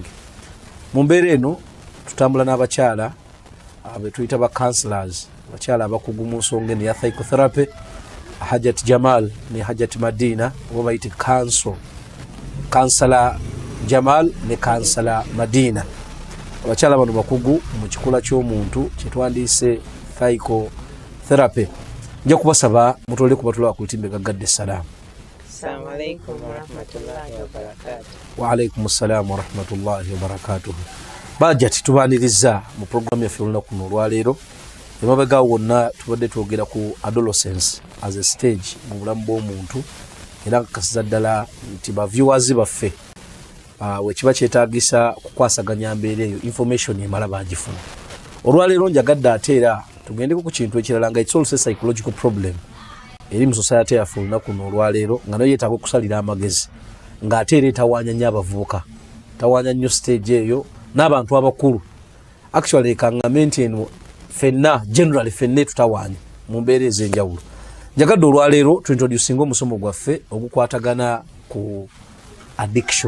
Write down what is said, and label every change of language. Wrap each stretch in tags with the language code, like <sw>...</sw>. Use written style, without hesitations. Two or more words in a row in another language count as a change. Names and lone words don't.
<lg>Mu mbeera eno tutambula n'abakyala be tuyita ba counselors, abakyala abakugu mu nsonga eno ya psychotherapy, Hajat Jamal ne Hajat Madina oba bayite counselor Jamal ne counselor Madina. Abakyala bano bakugu mu kikula ky'omuntu kyetwandiise psychotherapy. Nja kubasaba mutole kubatula ku lutimbe gaggadde salaamu.</lg> <ar>السلام عليكم ورحمة الله وبركاته. وعليكم السلام ورحمة الله وبركاته.</ar> <lg>Bajati tubaniriza mu programu yaffe olunaku luno olwaleero. Emabega wonna tubadde twogera ku</lg> <en>adolescence as a stage</en> <lg>mu bulamu bw'omuntu era nkakasiza ddala nti ba viewers baffe wekiba kyetaagisa kukwasaganya mbeera eyo information emala bagifuna. Olwaleero njagadde ate era tugendeko ku kintu ekirala nga</lg> <en>it's also a psychological problem</en> <lg>eri mu society yaffe olunaku luno olwaleero nga nayo yeetaaga okusalira amagezi ng'ate era etawaanya nnyo abavubuka, tawaanya nnyo stage eyo n'abantu abakulu. Actually ekangamenti eno fenna generally fenne tutawaanya mu mbeera ez'enjawulo. Njagadde olwaleero tuintroducinga omusomo gwaffe ogukwatagana ku addiction.</lg>